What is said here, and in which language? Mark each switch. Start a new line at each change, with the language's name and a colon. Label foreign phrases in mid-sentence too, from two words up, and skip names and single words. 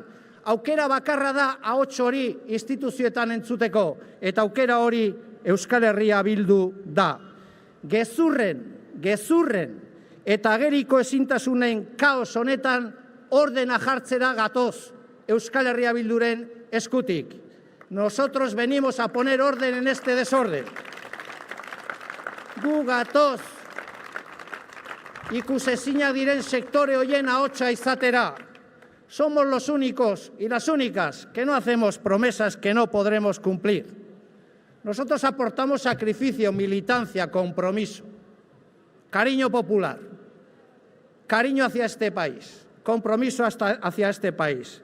Basque: Aukera bakarra da ahots hori instituzioetan entzuteko, eta aukera hori Euskal Herria Bildu da. Gezurren eta ageriko ezintasunen kaos honetan ordena jartzera gatoz Euskal Herria Bilduren eskutik.
Spanish: Nosotros venimos a poner orden en este desorden.
Basque: Gu gatoz ikusezinak diren sektore hoien ahotsa izatera.
Spanish: Somos los únicos y las únicas que no hacemos promesas que no podremos cumplir. Nosotros aportamos sacrificio, militancia, compromiso, cariño popular, cariño hacia este país, compromiso hacia este país.